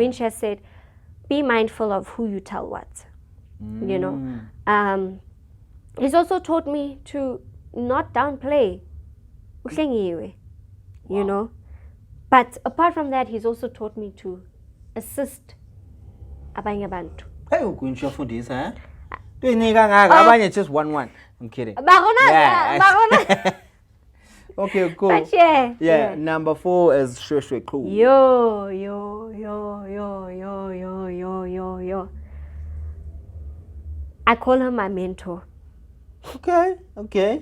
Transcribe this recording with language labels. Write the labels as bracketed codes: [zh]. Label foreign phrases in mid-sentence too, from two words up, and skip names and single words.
[en] Queen has said, be mindful of who you tell what, you know. He's also taught me to not downplay Hlengiwe, you know. But apart from that, he's also taught me to assist [nd] abanye abantu. Hey, ukuyishafundisa, eh? Tuyinika ngaka abanye [en] just 1-1. I'm kidding. [nd] Bagona. [en] Okay, cool. But yeah. Number 4 is Shwe Cool. Yo. I call her my mentor. Okay.